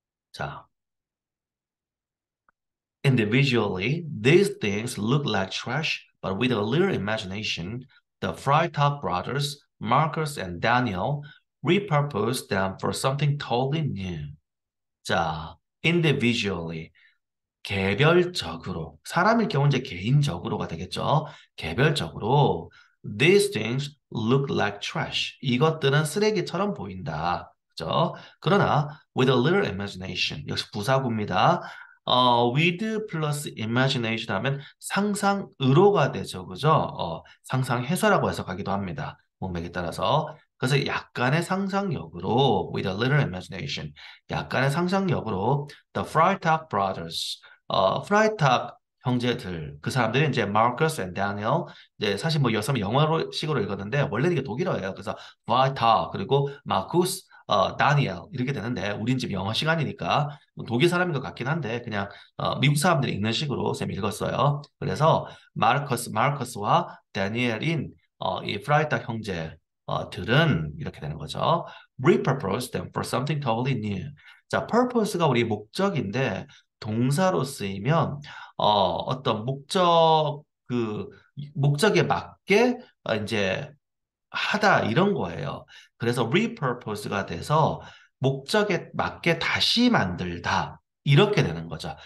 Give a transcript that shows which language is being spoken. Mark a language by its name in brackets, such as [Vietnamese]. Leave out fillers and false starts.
[English] 자, individually, these things look like trash, but with a little imagination, the Freitag brothers, Marcus and Daniel, repurposed them for something totally new. [Korean] 자, individually, 개별적으로, 사람일 경우 이제 개인적으로가 되겠죠. [English] 개별적으로, these things look like trash. [Korean] 이것들은 쓰레기처럼 보인다. 그죠? [English] 그러나, with a little imagination. [Korean] 역시 부사구입니다. with 플러스 imagination 하면 상상으로가 되죠. 그죠? 상상해서라고 해석하기도 합니다. 문맥에 따라서. 그래서 약간의 상상력으로, [English] with a little imagination. [Korean] 약간의 상상력으로, the Freitag brothers. 프라이탁 형제들, 그 사람들이 이제 마르커스 앤 다니엘, 이제 사실 뭐 여성 영어로 식으로 읽었는데 원래는 이게 독일어예요. 그래서 프라이탁 그리고 마쿠스, 다니엘 이렇게 되는데 우린 지금 영어 시간이니까 뭐 독일 사람인 것 같긴 한데 그냥 미국 사람들이 읽는 식으로 쌤 읽었어요. 그래서 마르커스와 다니엘인 이 프라이탁 형제 들은 이렇게 되는 거죠. [English] Repurpose them for something totally new. [Korean] 자, purpose가 우리 목적인데 동사로 쓰이면 어떤 목적에 맞게 이제 하다 이런 거예요. 그래서 repurpose가 돼서 목적에 맞게 다시 만들다 이렇게 되는 거죠.